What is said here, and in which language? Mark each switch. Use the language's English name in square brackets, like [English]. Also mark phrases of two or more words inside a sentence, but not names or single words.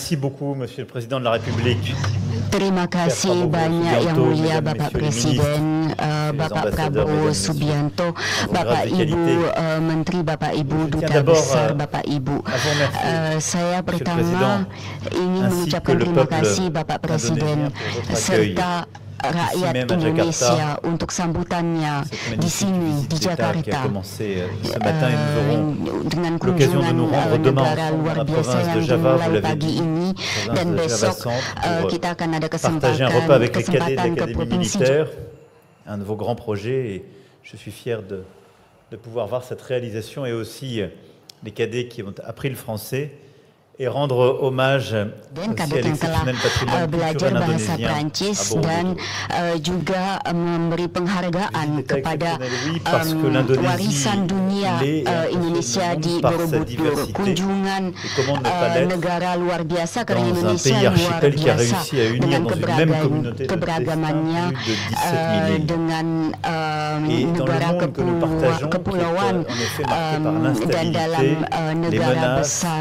[French] Merci beaucoup, Monsieur le Président de la République. [Indonesian] Terima kasih banyak Yang Mulia Bapak Presiden, Bapak Prabowo Subianto, Bapak Ibu Menteri, Bapak Ibu Duta Besar, Bapak Ibu. Saya pertama ingin mengucapkan terima kasih Bapak Presiden serta rakyat Indonesia untuk sambutannya di sini di Jakarta dengan kunjungan negara luar biasa yang dimulai pagi ini, dan besok kita akan ada kesempatan ke provinsi. [French] Un de vos grands projets, et je suis fier de pouvoir voir cette réalisation, et aussi les cadets qui ont appris le français et rendre hommage aussi à l'exceptionnel patrimoine culturel indonésien [Indonesian] dan juga memberi penghargaan kepada warisan dunia Indonesia di Borobudur. Kunjungan negara luar biasa karena Indonesia luar biasa dengan keberagamannya, dengan negara kepulauan dan dalam negara besar.